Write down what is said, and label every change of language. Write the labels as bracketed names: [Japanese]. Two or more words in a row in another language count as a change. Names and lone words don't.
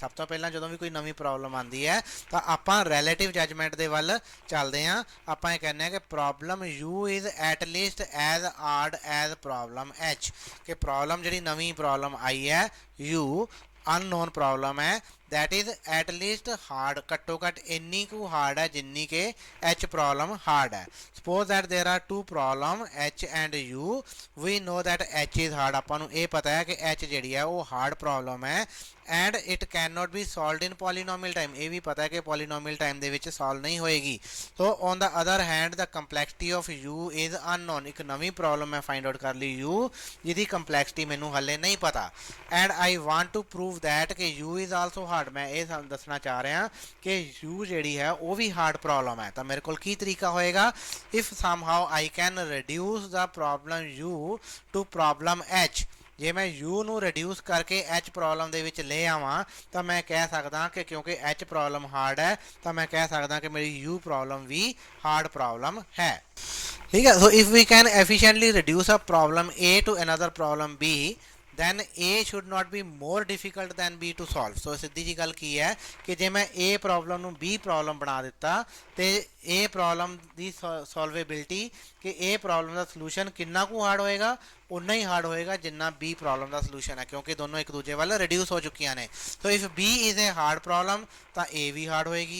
[Punjabi] ਸਭ ਤੋਂ ਪਹਿਲਾਂ ਜਦੋਂ ਵੀ ਕੋਈ ਨਵੀਂ ਪ੍ਰੋਬਲਮ ਆਉਂਦੀ ਹੈ ਤਾਂ ਆਪਾਂ [English] relative judgment [Punjabi] ਦੇ ਵੱਲ ਚੱਲਦੇ ਹਾਂ। ਆਪਾਂ ਇਹ ਕਹਿੰਦੇ ਹਾਂ ਕਿ [English] problem U is at least as hard as problem H, [Punjabi] ਕਿ ਪ੍ਰੋਬਲਮ ਜਿਹੜੀ ਨਵੀਂ ਪ੍ਰੋਬਲਮ ਆਈ ਹੈ [English] U unknown problem [Punjabi] ਹੈ [English] that is at least hard, [Punjabi] ਘੱਟੋ ਘੱਟ ਇੰਨੀ ਕੁ ਹਾਰਡ ਹੈ ਜਿੰਨੀ ਕਿ H ਪ੍ਰੋਬਲਮ ਹਾਰਡ ਹੈ। [English] suppose that there are two problem H and U, we know that H is hard। [Punjabi] ਆਪਾਂ ਨੂੰ ਇਹ ਪਤਾ ਹੈ ਕਿ H ਜਿਹੜੀ ਹੈ ਉਹ ਹਾਰਡ ਪ੍ਰੋਬਲਮ ਹੈ [English] and it cannot be solved in polynomial time। [Punjabi] ਇਹ ਵੀ ਪਤਾ ਹੈ ਕਿ [English] polynomial time [Punjabi] ਦੇ ਵਿੱਚ ਸੋਲਵ ਨਹੀਂ ਹੋਏਗੀ। [English] so on the other hand the complexity of U is unknown। [Punjabi] ਇੱਕ ਨਵੀਂ ਪ੍ਰੋਬਲਮ ਮੈਂ [English] find out [Punjabi] ਕਰ ਲਈ U ਜਿਹਦੀ ਕੰਪਲੈਕਸਿਟੀ ਮੈਨੂੰ ਹਲੇ ਨਹੀਂ ਪਤਾ [English] and I want to prove that [Punjabi] ਕਿ [English] U is also hard। [Punjabi] ਮੈਂ ਇਹ ਦੱਸਣਾ ਚਾਹ ਰਿਹਾ ਕਿ U ਜਿਹੜੀ ਹੈ ਉਹ ਵੀ ਹਾਰਡ ਪ੍ਰੋਬਲਮ ਹੈ। ਤਾਂ ਮੇਰੇ ਕੋਲ ਕੀ ਤਰੀਕਾ ਹੋਏਗਾ? [English] if somehow I can reduce the problem U to problem H। [Punjabi] ਜੇ ਮੈਂ U ਨੂੰ ਰਿਡਿਊਸ ਕਰਕੇ H ਪ੍ਰੋਬਲਮ ਦੇ ਵਿੱਚ ਲੈ ਆਵਾਂ ਤਾਂ ਮੈਂ ਕਹਿ ਸਕਦਾ ਕਿ ਕਿਉਂਕਿ H ਪ੍ਰੋਬਲਮ ਹਾਰਡ ਹੈ ਤਾਂ ਮੈਂ ਕਹਿ ਸਕਦਾ ਕਿ ਮੇਰੀ U ਪ੍ਰੋਬਲਮ ਵੀ ਹਾਰਡ ਪ੍ਰੋਬਲਮ ਹੈ। ਠੀਕ ਹੈ। [English] so if we can efficiently reduce a problem A to another problem B then A should not be more difficult than B to solve। [Punjabi] ਸੋ ਸਿੱਧੀ ਜੀ ਗੱਲ ਕੀ ਹੈ ਕਿ ਜੇ ਮੈਂ A ਪ੍ਰੋਬਲਮ ਨੂੰ B ਪ੍ਰੋਬਲਮ ਬਣਾ ਦਿੱਤਾ ਤੇ A ਪ੍ਰੋਬਲਮ ਦੀ ਸੋਲਵੇਬਿਲਿਟੀ ਕਿ A ਪ੍ਰੋਬਲਮ ਦਾ ਸੋਲੂਸ਼ਨ ਕਿੰਨਾ ਕੁ ਹਾਰਡ ਹੋਏਗਾ? ਉਨਾ ਹੀ ਹਾਰਡ ਹੋਏਗਾ ਜਿੰਨਾ B ਪ੍ਰੋਬਲਮ ਦਾ ਸੋਲੂਸ਼ਨ ਹੈ ਕਿਉਂਕਿ ਦੋਨੋਂ ਇੱਕ ਦੂਜੇ ਵੱਲ ਰਿਡਿਊਸ ਹੋ ਚੁੱਕੀਆਂ ਨੇ। [English] so if B is a hard problem [Punjabi] ਤਾਂ A ਵੀ ਹਾਰਡ ਹੋਏਗੀ।